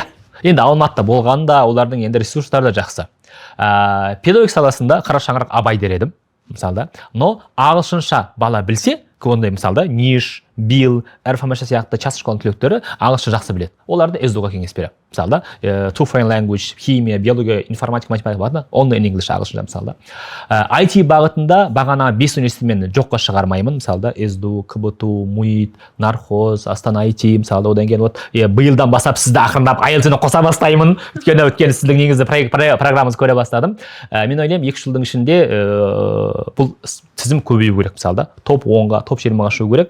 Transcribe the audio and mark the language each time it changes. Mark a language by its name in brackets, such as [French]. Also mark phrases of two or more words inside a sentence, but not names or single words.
[Kazakh] Енді Алматыда болғанда, олардың енді ресурстары да жақсы. Педагогика саласында қара шаңырақ Абай дер едім, мысалда. Но ағылшынша бала білсе, ондай мысалда ниш, Билл, РФМШ сияқты час школаның түлектері ағылшын жақсы біледі. Оларды СДУ-ға кеңес беремін. Мысалы, [English] two foreign language, [Kazakh] химия, биология, информатика, математика бағытында [English] online English [Kazakh] ағылшынша мысалы. IT бағытында бағана 5 университетті жоққа шығармаймын. Мысалы, СДУ, КБТУ, МУИТ, Нархоз, Астана IT, мысалы, одан кейін биылдан бастап сізді ақырындап IELTS-ні қоса бастаймын. Өйткені сіздің негізі программаңызды көре бастадым. Мен ойлаймын 2 жылдың ішінде бұл тізім көбею керек, мысалы, топ 10-ға, топ 20-ға шығу керек.